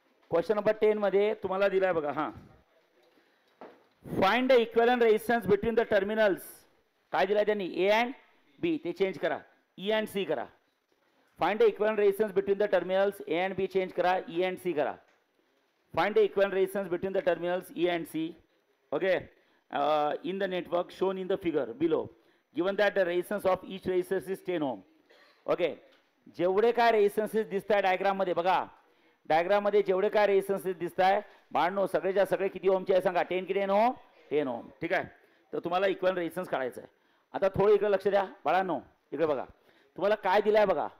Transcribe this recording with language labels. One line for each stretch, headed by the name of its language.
English: question number 10
Marathi: मध्ये तुम्हाला दिलाय बघा. हां
English: Find the equivalent resistance between the terminals.
Marathi: काय दिलाय त्यांनी ए अँड बी. ते चेंज करा ई अँड सी करा.
English: find the equivalent resistance between the terminals A and B change
Marathi: करा
English: E and C करा. Find the equivalent resistance between the terminals E and C. Okay in the network shown in the figure below given that the resistance of each resistance is 10 ohm.
Marathi: Okay जेवढे काय resistances दिसत आहे diagram मध्ये बघा. Diagram मध्ये जेवढे काय resistances दिसत आहे बाळांनो सगळेच्या सगळे किती ओमचे आहे सांगा. 10 किती ओम 10 ओम. ठीक आहे. तर तुम्हाला इक्विव्हॅलेंट रेझिस्टन्स काढायचं आहे. आता थोडं इकडे लक्ष द्या बाळांनो. इकडे बघा तुम्हाला काय दिलाय बघा.